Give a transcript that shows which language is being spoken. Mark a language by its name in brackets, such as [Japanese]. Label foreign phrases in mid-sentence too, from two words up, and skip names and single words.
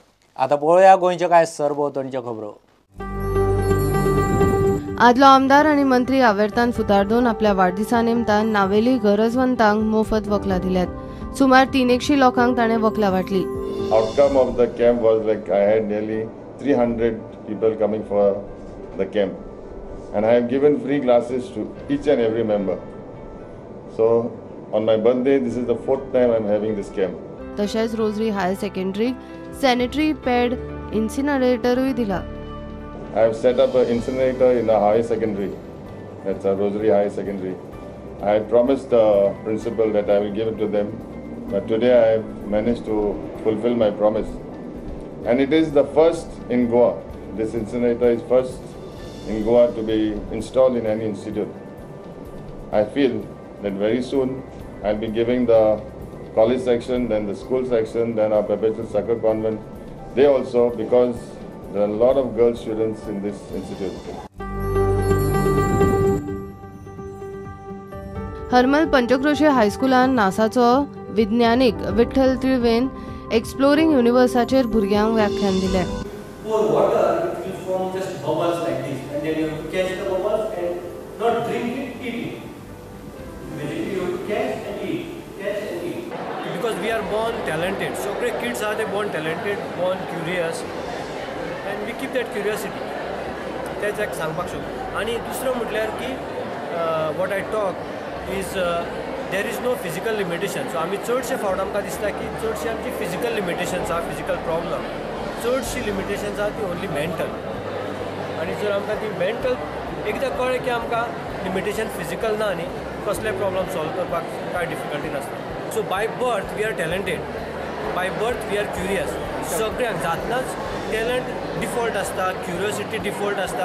[Konkani] आता पळोवया गोंयच्या कांय सरभोंवतणच्यो खबरो. आदलो आमदार आनी मंत्री आवेर्तान फुतारदून आपल्या वाडदिसा निमतान नावेली गरजवंतांक मोफत वखलां दिल्यात. सुमार 300 लोकांक ताणें वखलां वाटली. [English] Outcome of the camp was like I had nearly 300 people coming for the camp, and I have given free glasses to each and every member. So on my birthday, this is the 4th time I am having this camp. तशेंच रोजरी हायर सेकंडरीक सॅनिटरी पॅड इन्सिनरेटरूय दिला. I have set up an incinerator in a higher secondary. That's a Rosary Higher Secondary. I had promised the principal that I will give it to them, but today I have managed to fulfill my promise. And it is the first in Goa. This incinerator is first in Goa to be installed in any institute. I feel that very soon I'll be giving the college section, then the school section, then our Perpetual Succor Convent. They also, because there are a lot of girl students in this institute. [Konkani] हरमल पंचक्रोशी हायस्कुलान नासाचो विज्ञानीक विठ्ठल त्रिवेन एक्सप्लोरिंग युनिवर्साचेर भुरग्यांक व्याख्यान दिलें. [English] Pour water, it will form just bubbles like this, and then you have to catch the bubbles and not drink it, eat it. Basically, you have to catch and eat. Because we are born talented. So great kids are they born talented, born curious, and we keep that curiosity. [Konkani] तेच एक सांगपाक शकता. आनी दुसरो म्हटल्यार की [English] what I talk is there is no physical limitation. [Konkani] So आमी चडशे फावट आमकां दिसता की चडशी आमची [English] physical limitations [Konkani] आहा, [English] physical problem. [Konkani] चडशी लिमिटेशन्स आहा ती [English] only mental. [Konkani] आनी जर आमकां ती मेंटल एकदां कळ्ळें की आमकां [English] limitation physical [Konkani] ना न्ही, कसले [English] problem solve [Konkani] करपाक कांय डिफिकल्टी नासता. [English] so by birth we are talented, by birth we are curious. [Konkani] सगळ्यांक जातनाच [English] talent default [Konkani] आसता, [English] curiosity default [Konkani] आसता.